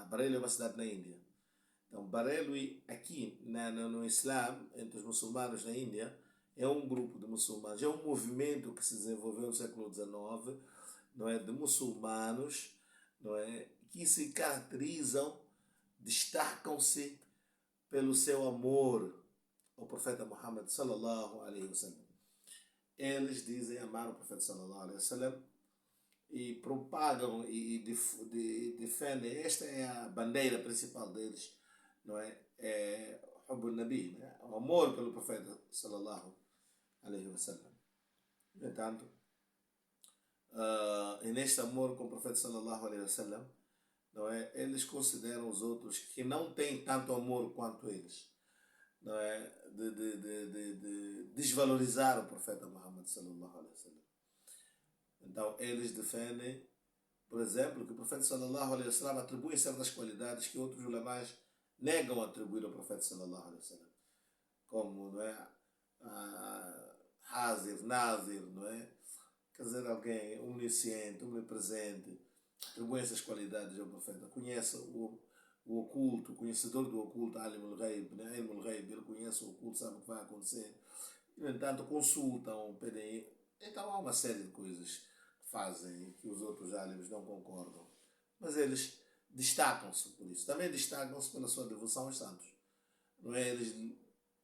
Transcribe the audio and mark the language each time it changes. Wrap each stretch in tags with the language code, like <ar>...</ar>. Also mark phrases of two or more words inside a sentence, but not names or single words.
<pt>Bareilly é uma cidade na Índia. Então, Bareilly aqui no Islã, entre os muçulmanos na Índia, é um grupo de muçulmanos, é um movimento que se desenvolveu no século XIX, não é, de muçulmanos, não é, que se caracterizam, destacam-se pelo seu amor ao profeta Muhammad</pt> <ar>صلى الله عليه وسلم.</ar> <pt>Eles dizem amar o profeta</pt> <ar>صلى الله عليه وسلم</ar> <pt>e propagam e defendem, esta é a bandeira principal deles, não é?</pt> <ar>É حب النبي,</ar> <pt>né? O amor pelo profeta</pt> <ar>صلى الله عليه وسلم.</ar> <pt>No entanto, e neste amor com o profeta</pt> <ar>صلى الله عليه وسلم,</ar> <pt>não é? Eles consideram os outros que não têm tanto amor quanto eles, não é? De desvalorizar o profeta Muhammad</pt> <ar>صلى الله عليه وسلم.</ar> <pt>Então eles defendem, por exemplo, que o profeta</pt> <ar>صلى الله عليه وسلم</ar> <pt>atribui certas qualidades que outros ulamás negam atribuir ao profeta</pt> <ar>صلى الله عليه وسلم,</ar> <pt>como, não é,</pt> <ar>حاضر، ناظر,</ar> <pt>não é? Quer dizer, alguém omnisciente, omnipresente, atribui essas qualidades ao profeta. Conhece o oculto, conhecedor do oculto,</pt> <ar>عالم الغيب, né? علم الغيب,</ar> <pt>ele conhece o oculto, sabe o que vai acontecer. E, no entanto, consultam, pedem. Então há uma série de coisas que fazem que os outros alims não concordam. Mas eles destacam-se por isso. Também destacam-se pela sua devoção aos santos. Não é?</pt>